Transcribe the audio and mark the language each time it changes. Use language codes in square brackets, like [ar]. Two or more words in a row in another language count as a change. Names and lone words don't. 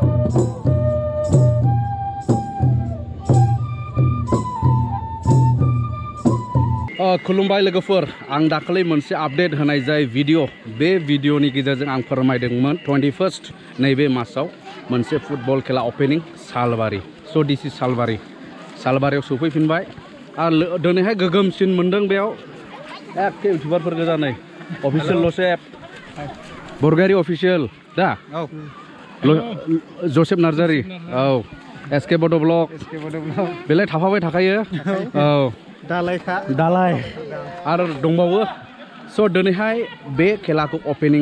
[brx] खुलुमबाय लोगोफोर आं दाखालि मोनसे आपडेट होनाय जाय भिडिअ बे भिडिअनि गेजेरजों आं फोरमायदोंमोन 21 नैबे मासाव मोनसे फुटबल खेला ओपनिं सालबारि [en] so this is [brx] सालबारियाव सफैफिनबाय आरो दिनैहाय गोगोमसिन मोनदों बेयाव एखे इउटिउबारफोर गोजा नै अफिसियेल लसेफ बरगारि अफिसियेल दा जसेफ नार्जारि औ एसके बड' ब्लग बेलाय थाफाबाय थाखायो औ दालाय आरो दंबावो स' दिनैहाय बे खेलाखौ ओपनिं